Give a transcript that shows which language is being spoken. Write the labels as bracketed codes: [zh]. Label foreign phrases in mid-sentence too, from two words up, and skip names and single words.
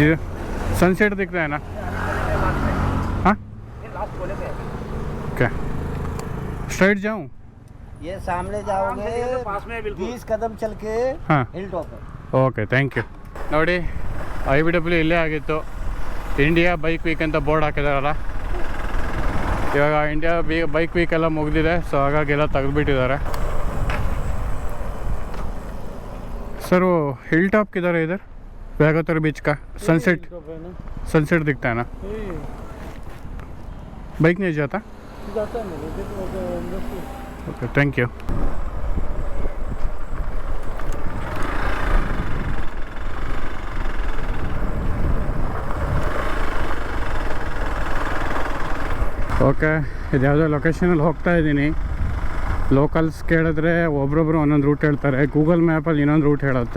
[hi] सनसेट दिखता है ना? हाँ क्या स्ट्रेट जाऊँ? ये सामने जाओगे पास में 20 कदम चल के हाँ [en] hill top [hi] है. [en] okay thank you. [kn] ನೋಡಿ IBW ಇಲ್ಲೇ ಆಗಿತ್ತು. ಇಂಡಿಯಾ ಬೈಕ್ ವೀಕ್ ಅಂತ ಬೋರ್ಡ್ ಹಾಕಿದಾರಲ್ಲ, ಇವಾಗ ಇಂಡಿಯಾ ಬೈಕ್ ವೀಕ್ ಎಲ್ಲ ಮುಗಿದಿದೆ, ಸೊ ಹಾಗಾಗಿ ಎಲ್ಲ ತೆಗೆದುಬಿಟ್ಟಿದ್ದಾರೆ. [hi] सर वो [en] hill top [hi] किधर है इधर वागातर बीच का? सनसेट दिखता है ना? बाइक नहीं जाता? [en] okay thank you. [kn] ಓಕೆ ಇದು ಯಾವುದೋ ಲೊಕೇಶನಲ್ಲಿ ಹೋಗ್ತಾ ಇದ್ದೀನಿ. ಲೋಕಲ್ಸ್ ಕೇಳಿದ್ರೆ ಒಬ್ರೊಬ್ರು ಒಂದೊಂದು ರೂಟ್ ಹೇಳ್ತಾರೆ, ಗೂಗಲ್ ಮ್ಯಾಪಲ್ಲಿ ಇನ್ನೊಂದು ರೂಟ್ ಹೇಳುತ್ತೆ.